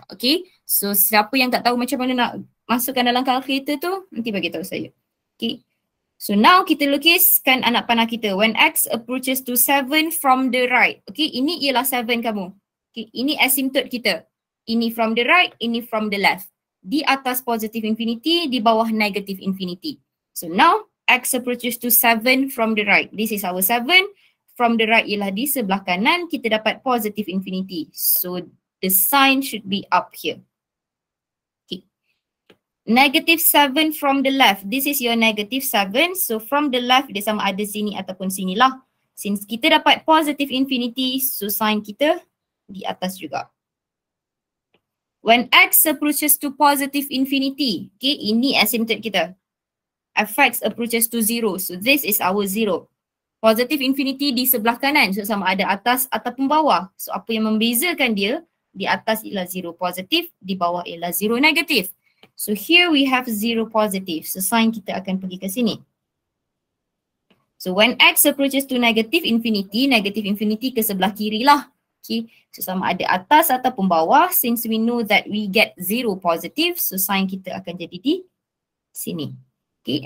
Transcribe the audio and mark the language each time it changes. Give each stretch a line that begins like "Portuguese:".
Malay: Okay, so siapa yang tak tahu macam mana nak masukkan dalam calculator tu, nanti bagi tahu saya. Okay.
English: So now
Malay: kita lukiskan anak panah kita.
English: When x approaches to 7 from the right.
Malay: Okay, ini ialah 7 kamu. Okay, ini asymptote kita. Ini from the right, ini from the left. Di atas positive infinity, di bawah negative infinity.
English: So now x approaches to 7 from the right. This is our 7. From the right
Malay: ialah di sebelah kanan, kita dapat
English: positive infinity. So the sign should be up here. Negative 7 from the left. This is your negative 7.
Malay: So
English: from the left,
Malay: dia sama ada sini ataupun sini lah. Since kita dapat positive infinity, so sign kita di atas juga.
English: When x approaches to positive infinity, okay,
Malay: ini asymptote kita.
English: Fx approaches to 0. So this is our 0. Positive infinity
Malay: di sebelah kanan. So sama ada atas ataupun bawah. So apa yang membezakan dia, di atas ialah 0 positif, di bawah ialah 0 negatif.
English: So here we have 0 positive.
Malay: So sign kita akan pergi ke sini.
English: So when x approaches to negative infinity
Malay: ke sebelah kiri lah. Okay. So sama ada atas ataupun bawah.
English: Since we know that we get 0 positive, so
Malay: sign kita akan jadi di sini.
English: Okay.